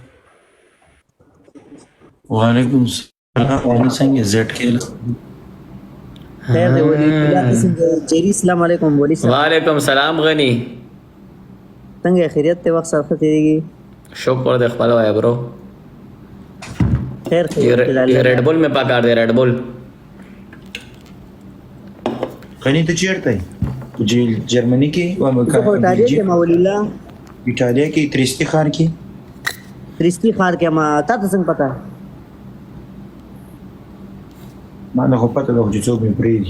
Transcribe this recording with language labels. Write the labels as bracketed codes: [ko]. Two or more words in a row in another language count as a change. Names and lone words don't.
[ps] وعلیکم السلام. ونه څنګه زیټ کېله؟ خیر دی ولی الله قسم جیری السلام علیکم ولی صاحب وعلیکم السلام غنی څنګه خیریت ته وخت سره تیریږي؟ شکر دې خپل وای برو خیر ये خیر [ur] ریڈ بل میں پکا دے ریڈ بل [ps] غني ته چیرته یې؟ جرمني کې زه په ایټالیا کې ما ولی الله ایټالیا کې تریستی ښار کې. تریستی ښار کې ما تا ته څنګه پتا؟ ما نه خو پته ده چې څوک مې پرېږدي.